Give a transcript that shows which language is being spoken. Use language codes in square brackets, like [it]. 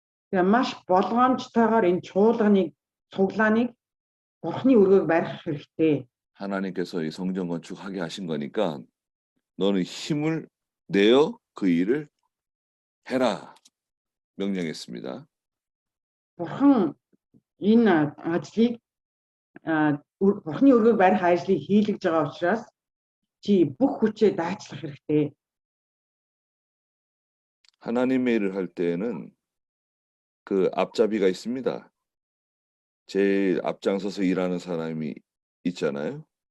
[mn] Тэгээ маш болгоомжтойгоор энэ чуулганыг цуглааныг Бурханы өргөөг барих хэрэгтэй. [ko] 하나님께서 이 성전 건축하게 하신 거니까 너는 힘을 내어 그 일을 해라 명령했습니다. [mn] Бурхан энэ ажлыг Бурханы өргөөг барих ажлыг хийлгэж байгаа учраас чи бүх хүчээ даацлах хэрэгтэй. [ko] 하나님의 일을 할 때에는 그 앞잡이가 있습니다. 제일 앞장서서 일하는 사람이 있잖아요.